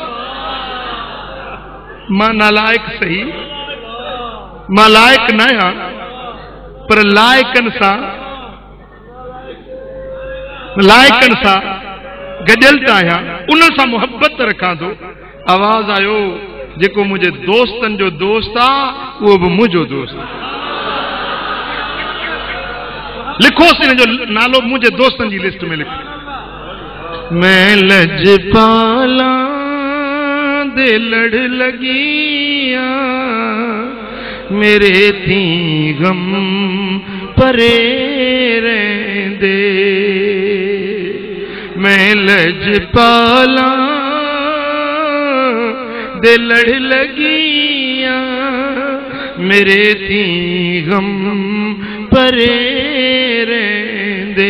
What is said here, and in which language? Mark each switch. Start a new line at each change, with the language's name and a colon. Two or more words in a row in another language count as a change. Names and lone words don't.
Sindhi: मां नालायक सही, मां लायक न आहियां, पर लायकनि सां गॾियल त आहियां, उन सां मुहबत रखां थो। आवाज़ आयो जेको मुंहिंजे दोस्तनि जो दोस्त आहे उहो बि मुंहिंजो दोस्त। लिखोसि हिन जो नालो मुंहिंजे दोस्तनि जी लिस्ट में लिखो।
Punjabi: میں لجپالا دے لڑ لگیا، میرے تھی غم پرے رہندے. میں لجپالا دے لڑ لگیا، میرے تھی غم پرے رہندے.